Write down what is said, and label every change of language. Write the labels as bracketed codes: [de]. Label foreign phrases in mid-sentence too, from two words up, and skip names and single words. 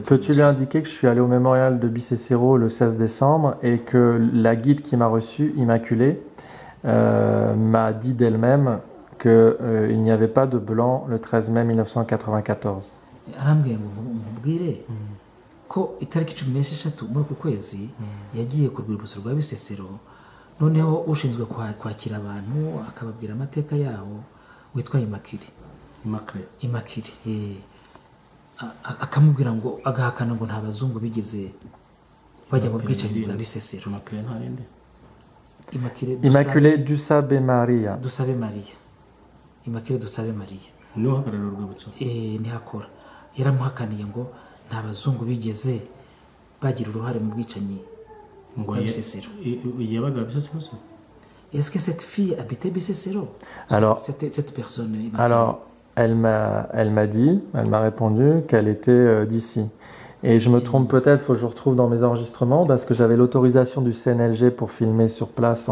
[fr] Peux-tu lui indiquer que je suis allé au mémorial de Bicécéro le 16 décembre et que la guide qui m'a reçu, Immaculée, m'a dit d'elle-même qu'il n'y avait pas de blanc le 13 mai 1994. [rw] ko itariki 16 muri uku kwezi yagiye ku rwibutso rwa Bisesero, noneho ushinzwe kwakira abantu akababwira amateka yawo witwa Immaculée akamubwira ngo agahakana ngo nta bazungu bigeze bajya mu bwicanyi bwa Bisesero. Immaculée Dusabe Maria. Immaculée Dusabe Maria niho hagarara urwibutso ntihakora, yaramuhakaniye ngo nta bazungu bigeze bagira uruhare mu bwicanyi bwa Bisesero. yabaga Bisesero. [fr] Est-ce que cette fille habitait Bisesero? Alors, cette personne Immaculée. Alors, elle m'a répondu qu'elle était d'ici. Et je me trompe peut-être, il faut que je retrouve dans mes enregistrements, parce que j'avais l'autorisation du CNLG pour filmer sur place.